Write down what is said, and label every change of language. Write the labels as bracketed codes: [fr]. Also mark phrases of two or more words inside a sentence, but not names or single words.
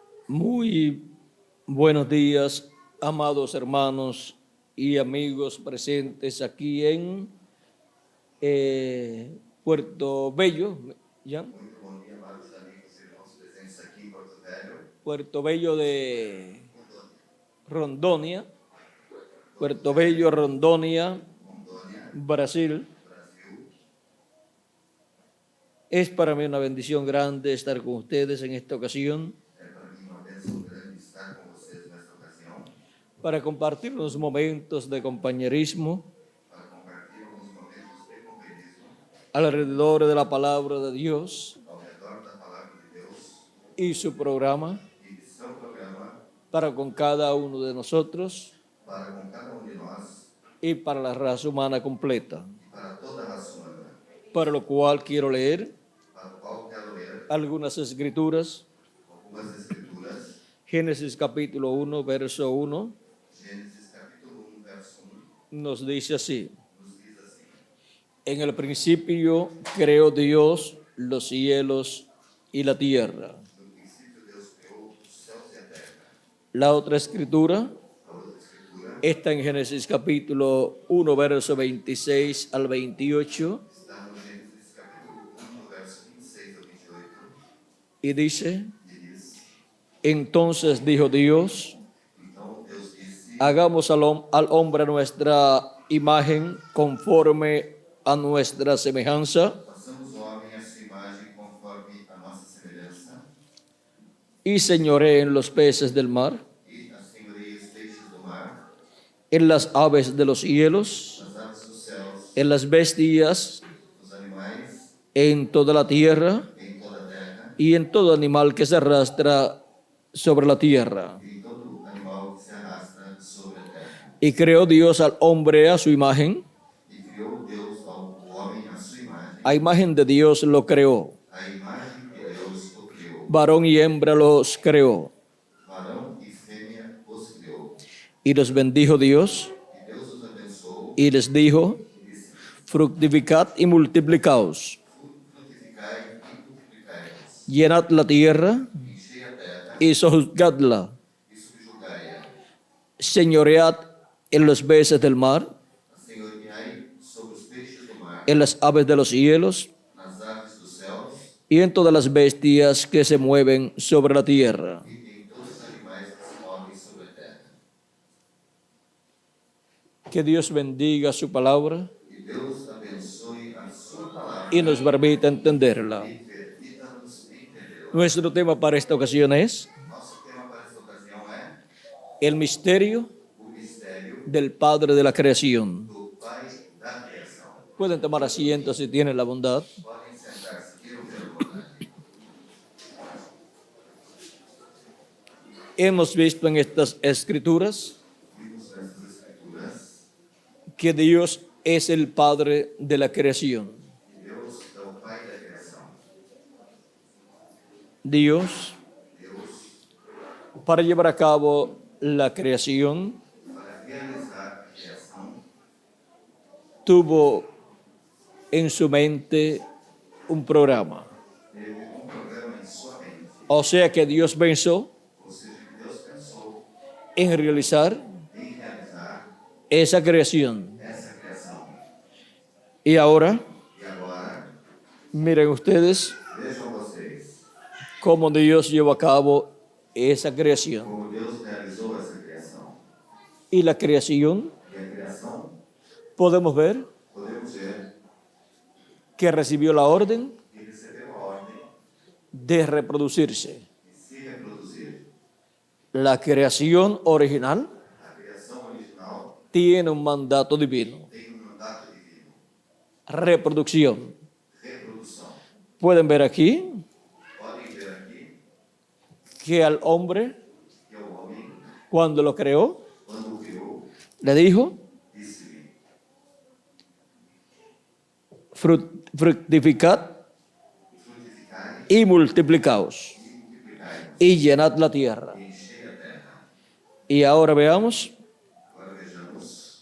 [es] Muy buenos días, amados hermanos y amigos presentes aquí en Puerto Bello, ¿ya? [pt] Muito bom dia, amados amigos e irmãos presentes aqui em Porto Velho, [es] Puerto Bello de Rondônia, Puerto Bello, Rondônia, Rondônia, Brasil. Brasil. Es para mí una bendición grande estar con ustedes en esta ocasión [pt] É para mim uma bênção grande estar com vocês nesta ocasião [es] para compartir unos momentos de compañerismo [pt] para compartilhar alguns momentos de companheirismo [es] alrededor de la palabra de Dios [pt] ao redor da Palavra de Deus [es] y su programa [pt] e de seu programa [es] para con cada uno de nosotros [pt] para com cada de nós [es] y para la raza humana completa, [pt] e para toda a raça humana, [es] para lo cual quiero leer [pt] para o qual quero ler [es] algunas escrituras. [pt] algumas escrituras. [es] Génesis capítulo 1, verso 1, [pt] Gênesis capítulo 1, verso 1, [es] nos dice así: [pt] nos diz assim: [es] en el principio creó Dios los cielos y la tierra. [pt] No princípio Deus criou os céus e a terra. [es] La otra escritura [pt] A outra escritura [es] está en Génesis capítulo 1, verso 26 al 28, [pt] está no Gênesis capítulo 1, verso 26 ao 28, [es] y dice: [pt] e diz: [es] entonces dijo Dios, [pt] Então Deus disse: [es] hagamos al hombre a nuestra imagen conforme a nuestra semejanza, [pt] façamos o homem à sua imagem conforme a nossa semelhança, [es] y señoree en los peces del mar, [pt] e assenhoreie os peixes do mar, [es] en las aves de los cielos, [pt] as aves dos céus, [es] en las bestias, [pt] os animais, [es] en toda la tierra, [pt] em toda a terra, [es] y en todo animal que se arrastra sobre la tierra. [pt] e em todo animal que se arrastra sobre a terra. [es] Y creó Dios al hombre a su imagen, [pt] E criou Deus o homem à sua imagem, [es] a imagen de Dios lo creó, [pt] a imagem de Deus o criou, [es] varón y hembra los creó. [pt] varão e fêmea os criou. [es] Y los bendijo Dios [pt] E Deus os abençoou [es] y les dijo: [pt] e disse: [es] fructificad y multiplicaos, [pt] Frutificai e multiplicai-vos, [es] llenad la tierra [pt] enchei a terra [es] y sojuzgadla, [pt] e subjugai-a, [es] señoread en los peces del mar, [pt] assenhoreai sobre os peixes do mar, [es] en las aves de los cielos [pt] nas aves dos céus [es] y en todas las bestias que se mueven sobre la tierra. [pt] e em todos os animais que se movem sobre a terra. [es] Que Dios bendiga su palabra [pt] E Deus abençoe a sua palavra [es] y nos permita entenderla. [pt] e permita-nos entendê-la. [es] Nuestro tema para esta ocasión es [pt] Nosso tema para esta ocasião é [es] el misterio [pt] o mistério [es] del Padre de la creación. [pt] do Pai da criação. [es] Pueden tomar asiento si tienen la bondad. [pt] Podem sentar-se, queiram ter vontade. [es] Hemos visto en estas escrituras [pt] Vimos nessas escrituras [es] que Dios es el Padre de la creación. [pt] que Deus é o Pai da criação. [es] Dios, para llevar a cabo la creación, [pt] Para realizar a criação, [es] tuvo en su mente un programa. [pt] teve programa em sua mente. [es] O sea que Dios pensó [pt] Ou seja, que Deus pensou [es] en realizar [pt] em realizar [es] esa creación. [pt] essa criação. [es] Y ahora, [pt] E agora, [es] miren ustedes [pt] vejam vocês [es] cómo Dios llevó a cabo esa creación. [pt] como Deus realizou essa criação. [es] Y la creación, [pt] E a criação, [es] podemos ver [pt] podemos ver [es] que recibió la orden [pt] que recebeu a ordem [es] de reproducirse. [pt] de se reproduzir. [es] La creación original [pt] A criação original [es] tiene un mandato divino: [pt] tem um mandato divino, [es] reproducción. [pt] reprodução. [es] Pueden ver aquí [pt] Podem ver aqui [es] que al hombre, [pt] que o homem, [es] cuando lo creó, [pt] quando o criou, [es] le dijo: [pt] disse-lhe: [es] fructificad [pt] frutificai [es] y multiplicaos [pt] e multiplicai-vos, [es] y llenad la tierra. [pt] e enchei a terra. [es] Y ahora veamos [pt] Agora vejamos